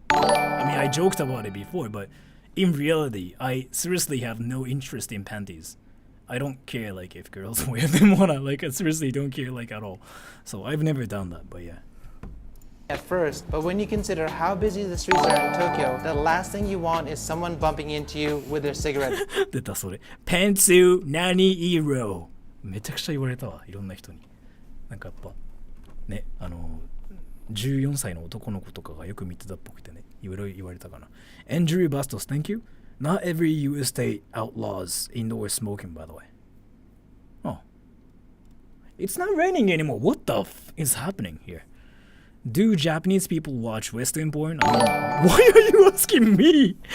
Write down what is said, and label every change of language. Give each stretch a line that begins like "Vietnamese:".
English: I mean, I joked about it before, but in reality, I seriously have no interest in panties. I don't care like if girls wear them or not. Like I seriously don't care like at all. So I've never done that, but yeah. At first, but when you consider how busy the streets are in Tokyo, the last thing you want is someone bumping into you with their cigarette.
Japanese: 出たそれ。ペンツ何色めちゃくちゃ言われたわ。いろんな人に。なんかやっぱね、14歳の男の子とかがよく見てたっぽくてね、いろいろ言われたかな。
English: Andrew Bastos, thank you. Not every US state outlaws indoor smoking, by the way. Oh. It's not raining anymore. What the f is happening here? Do Japanese people watch Western porn? I mean, why are you asking me?